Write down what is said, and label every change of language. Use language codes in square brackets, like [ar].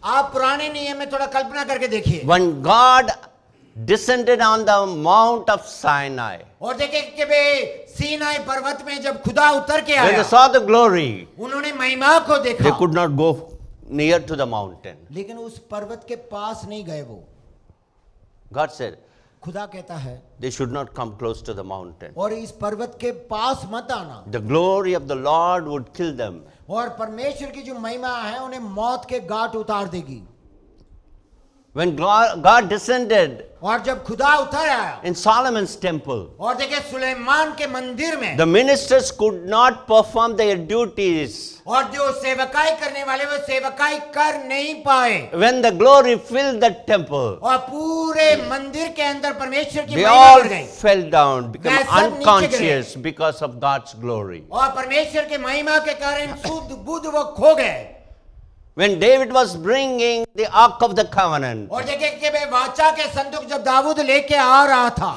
[hi] आप पुराने नियम में थोड़ा कल्पना करके देखिए। [en] When God descended on the Mount of Sinai, [hi] और देखिए कि वे सीनाई पर्वत में जब खुदा उतर के [en] when [hi] आया, [en] they saw the glory, [hi] उन्होंने महिमा को [en] they [hi] देखा, [en] could not go near to the mountain. [hi] लेकिन उस पर्वत के पास नहीं गए वो। [en] God said, [hi] खुदा कहता है [en] they should not come close to the mountain. [hi] और इस पर्वत के पास मत आना, [en] The glory of the Lord would kill them. [hi] और परमेश्वर की जो महिमा है उन्हें मौत के घाट उतार देगी। [en] When God descended [hi] और जब खुदा उतर आया [en] in Solomon's temple, [hi] और देखिए सुलेमान के मंदिर में, [en] the ministers could not perform their duties. [hi] और जो सेवकाई करने वाले वो सेवकाई कर नहीं पाए, [en] When the glory filled the temple, [hi] और पूरे मंदिर के अंदर परमेश्वर की [en] they [hi] महिमा [en] all [hi] बढ़ गई, [en] fell down, become [hi] वे सब नीचे [en] unconscious because of God's glory. [hi] और परमेश्वर के महिमा के कारण शुद्ध बुद्ध वो खो गए। [en] When David was bringing the Ark of the Covenant [hi] और देखिए कि वे वाचा के संदूक जब दाऊद लेके आ रहा था